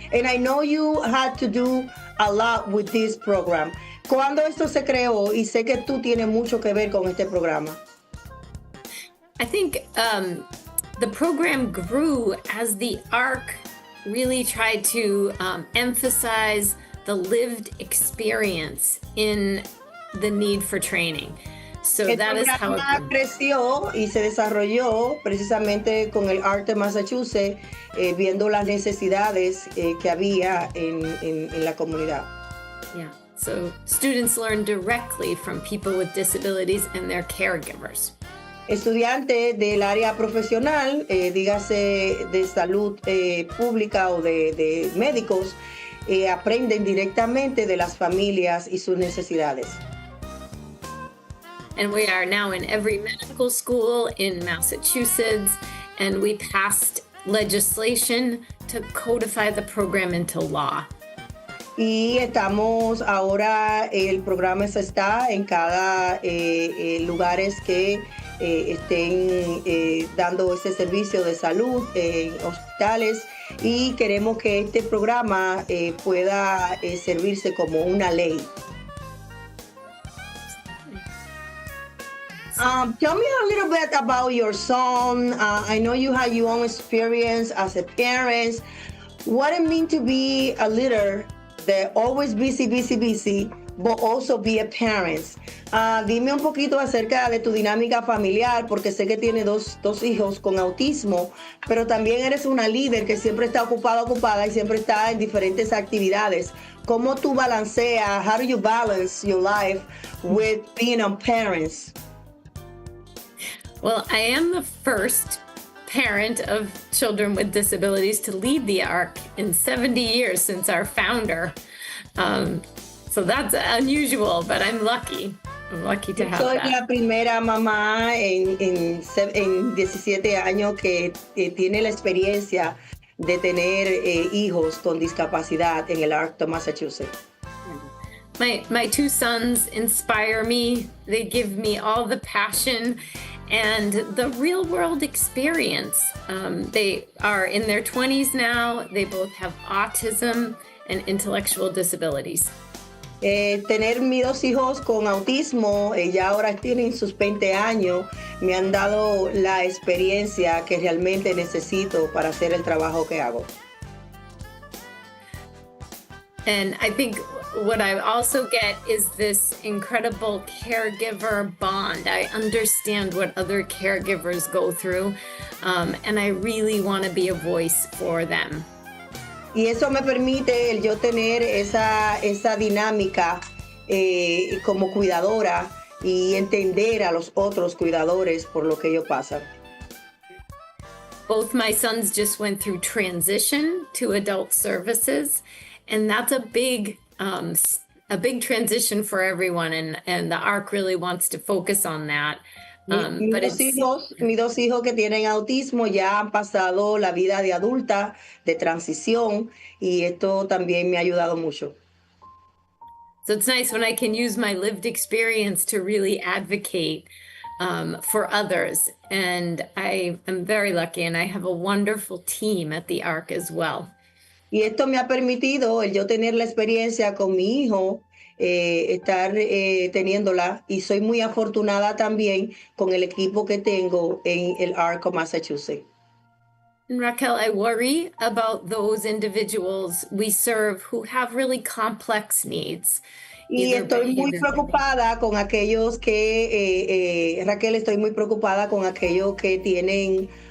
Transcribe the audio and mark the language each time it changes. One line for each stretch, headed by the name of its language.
English: And I know you had to do a lot with this program.
Spanish: ¿Cuándo esto se creó? Y sé que tú tienes mucho que ver con este programa.
English: I think the program grew as the ARC really tried to emphasize the lived experience in the need for training. So that is how it
Spanish: creció y se desarrolló precisamente con el ARC de Massachusetts, viendo las necesidades que había en la comunidad.
English: Yeah. So students learn directly from people with disabilities and their caregivers.
Spanish: Estudiantes del área profesional, dígase de salud pública o de médicos, aprenden directamente de las familias y sus necesidades.
English: And we are now in every medical school in Massachusetts, and we passed legislation to codify the program into law.
Spanish: Y estamos ahora, el programa está en cada lugares que estén dando ese servicio de salud, hospitales, y queremos que este programa pueda servirse como una ley.
English: Tell me a little bit about your son. I know you had your own experience as a parent. What it means to be a leader that always busy, but also be a parent.
Spanish: Dime un poquito acerca de tu dinámica familiar, porque sé que tiene dos hijos con autismo, pero también eres una líder que siempre está ocupada y siempre está en diferentes actividades. ¿Cómo tú balanceas?
English: How do you balance your life with being a parent? Well, I am the first parent of children with disabilities to lead the ARC in 70 years since our founder. So that's unusual, but I'm lucky. I'm lucky to have
Spanish: Soy
English: that.
Spanish: la primera mamá en 17 años que tiene la experiencia de tener hijos con discapacidad en el ARC de Massachusetts.
English: My two sons inspire me. They give me all the passion and the real world experience. They are in their 20s now. They both have autism and intellectual disabilities.
Spanish: Tener mis dos hijos con autismo, ya ahora tienen sus 20 años, me han dado la experiencia que realmente necesito para hacer el trabajo que hago.
English: And I think what I also get is this incredible caregiver bond. I understand what other caregivers go through, and I really want to be a voice for them.
Spanish: Y eso me permite el yo tener esa dinámica como cuidadora y entender a los otros cuidadores por lo que ellos pasan.
English: Both my sons just went through transition to adult services, and that's a big transition for everyone, and the ARC really wants to focus on that.
Spanish: Mis dos hijos que tienen autismo ya han pasado la vida de adulta, de transición, y esto también me ha ayudado mucho.
English: So it's nice when I can use my lived experience to really advocate for others. And I am very lucky, and I have a wonderful team at the ARC as well.
Spanish: Y esto me ha permitido el yo tener la experiencia con mi hijo, estar teniéndola, y soy muy afortunada también con el equipo que tengo en el ARC of Massachusetts.
English: And Raquel, I worry about those individuals we serve who have really complex needs.
Spanish: Y estoy muy preocupada con aquellos que, Raquel, estoy muy preocupada con aquellos que tienen